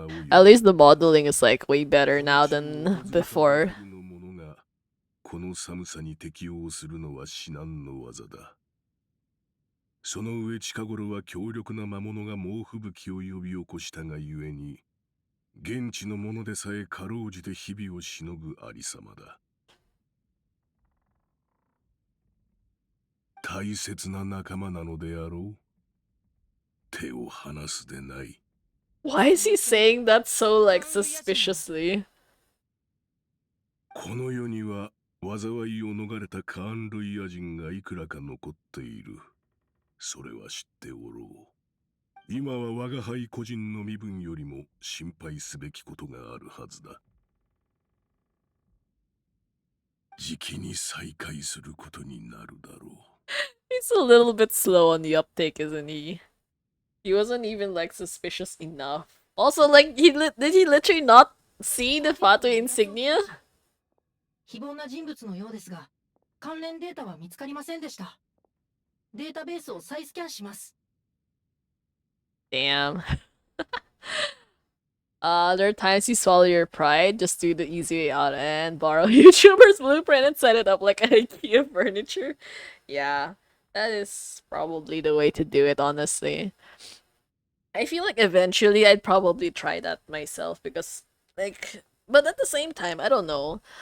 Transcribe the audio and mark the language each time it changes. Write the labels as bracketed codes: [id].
[en] At least the modeling is like way better now than before. [ja] この寒さに適応するのは至難の技だ。その上近頃は強力な魔物が猛吹雪を呼び起こしたがゆえに、現地の者でさえかろうじて日々をしのぐありさまだ。大切な仲間なのであろう。手を離すでない。 [en] Why is he saying that so like suspiciously? [ja] この世には災いを逃れたカーン・ルイヤ人がいくらか残っている。それは知っておろう。今は我が輩個人の身分よりも心配すべきことがあるはずだ。じきに再会することになるだろう。 [en] He's a little bit slow on the uptake, isn't he? He wasn't even like suspicious enough. Also, like, did he literally not see the Fatu insignia? [ja] 非凡な人物のようですが、関連データは見つかりませんでした。データベースを再スキャンします。 [en] Damn. There are times you swallow your pride, just do the easy way out and borrow YouTuber's blueprint and set it up like IKEA furniture. Yeah, that is probably the way to do it, honestly. I feel like eventually I'd probably try that myself because, like, but at the same time, I don't know.